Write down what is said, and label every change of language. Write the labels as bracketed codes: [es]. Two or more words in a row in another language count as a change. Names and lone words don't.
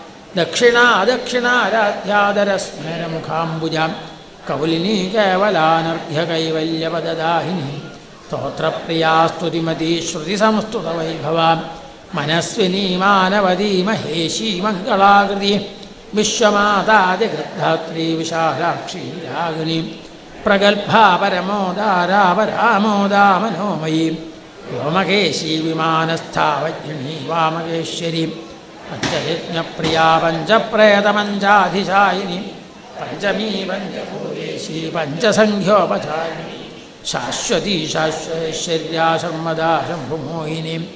[sa] दक्षिणाराध्यादरस्मेरमुखाम्बुजां कौलिनी केवलानर्घ्यकैवल्यपददाहिनीं स्तोत्रप्रिया स्तुतिमती श्रुतिसंस्तुतवैभवां मनस्विनी मानवदी महेशी मङ्गलाकृति വിശ്വമാതാദിഗദ്ധാത്രീ വിശാലാക്ഷി രാഗിണി പ്രഗൽഭാ പരമോദാരാപരാമോദാ മനോമയീ വ്യോമകേശീ വിമാനസ്ഥാവജ്ഞിണീ വാമകേശ്വരീ പഞ്ചയജ്ഞപ്രിയാ പഞ്ചപ്രേതമഞ്ചാധിശായിനി പഞ്ചമീ പഞ്ചഭൂതേശീ പഞ്ചസംഖ്യോപചാരിണി ശാശ്വതീ ശാശ്വൈശ്വര്യാ ശർമ്മദാ ശംഭുമോഹിനി